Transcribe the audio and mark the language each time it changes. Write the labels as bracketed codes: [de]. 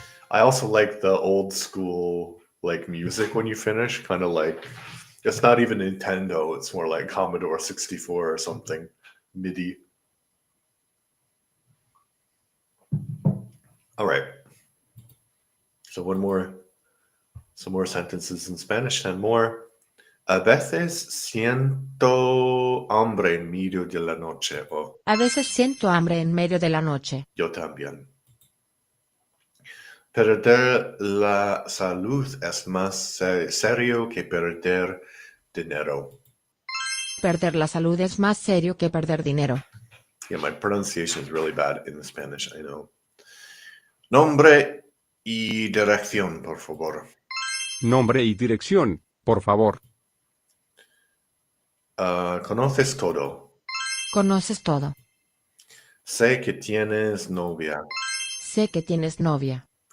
[en] I also like the old school like music when you finish, kind of like it's not even Nintendo, it's more like Commodore 64 or something, MIDI. All right. So some more sentences in Spanish and more. [es] A veces siento hambre en medio de la noche. Oh, a veces siento hambre en medio de la noche. yo también. Perder la salud es más serio que perder dinero. Perder la salud es más serio que perder dinero. [en] Yeah, my pronunciation is really bad in the Spanish, I know. [es] Nombre y dirección, por favor. Nombre y dirección, por favor. Conoces todo. Conoces todo. Sé que tienes novia. Sé que tienes novia.